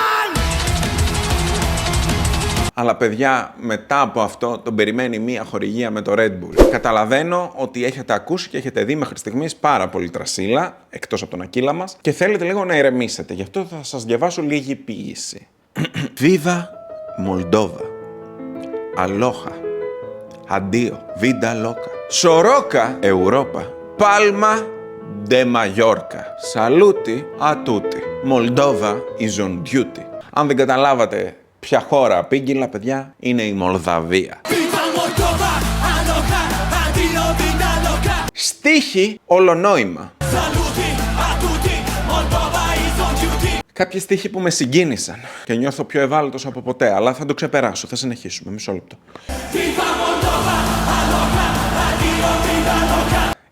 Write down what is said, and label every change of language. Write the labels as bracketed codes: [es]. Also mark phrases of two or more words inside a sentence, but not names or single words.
[el] Αλλά παιδιά, μετά από αυτό τον περιμένει μία χορηγία με το Red Bull. Καταλαβαίνω ότι έχετε ακούσει και έχετε δει μέχρι στιγμής πάρα πολύ τρασίλα, εκτός από τον Ακύλα μας, και θέλετε λίγο να ηρεμήσετε. Γι' αυτό θα σας διαβάσω λίγη ποίηση. [es] Viva Moldova. Aloha. [it] Addio. [es] Vida loca. Soroka Europa. Palma de Mallorca. [it] Saluti a tutti. [en] Moldova is on duty. [el] Αν δεν καταλάβατε ποια χώρα απήγγειλα, παιδιά, είναι η Μολδαβία. Στίχη ολονόημα. Κάποιοι στίχοι που με συγκίνησαν και νιώθω πιο ευάλωτος από ποτέ, αλλά θα το ξεπεράσω, θα συνεχίσουμε, μισό λεπτό.